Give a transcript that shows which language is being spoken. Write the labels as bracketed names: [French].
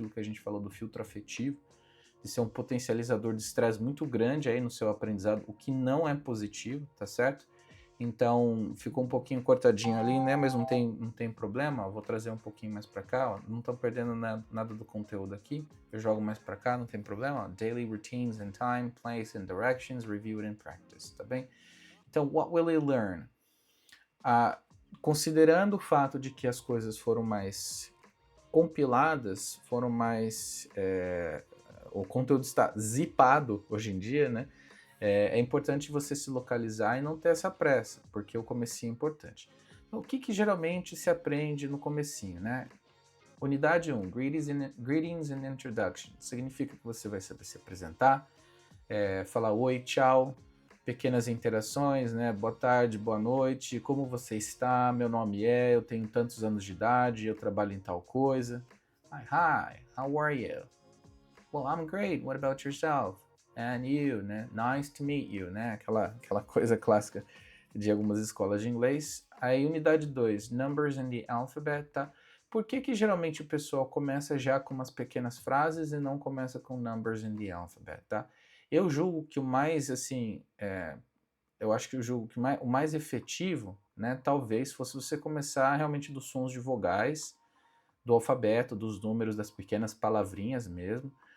[Portuguese] Aquilo que a gente falou do filtro afetivo, de ser um potencializador de estresse muito grande aí no seu aprendizado, o que não é positivo, tá certo? Então ficou um pouquinho cortadinho ali, né? Mas não tem problema. Eu vou trazer um pouquinho mais para cá. Ó. Não estão perdendo nada do conteúdo aqui. Eu jogo mais para cá, não tem problema. Ó. [English] Daily routines and time, place and directions, review it and practice, tá bem? Então, what will he learn? [Portuguese] Considerando o fato de que as coisas foram mais compiladas, foram mais... o conteúdo está zipado hoje em dia, né? É importante você se localizar e não ter essa pressa, porque o comecinho é importante. Então, o que geralmente se aprende no comecinho, né? Unidade 1, Greetings and Introduction. Significa que você vai saber se apresentar, falar oi, tchau, pequenas interações, né? Boa tarde, boa noite, como você está? Meu nome eu tenho tantos anos de idade, eu trabalho em tal coisa. [English] Hi, how are you? Well, I'm great, what about yourself? And you, né? Nice to meet you, né? [Portuguese] Aquela coisa clássica de algumas escolas de inglês. Aí, unidade 2, Numbers in the Alphabet, tá? Por que geralmente o pessoal começa já com umas pequenas frases e não começa com Numbers in the Alphabet, tá? Eu julgo que o mais, assim, eu acho que eu julgo que o mais efetivo, né, talvez fosse você começar realmente dos sons de vogais, do alfabeto, dos números, das pequenas palavrinhas mesmo.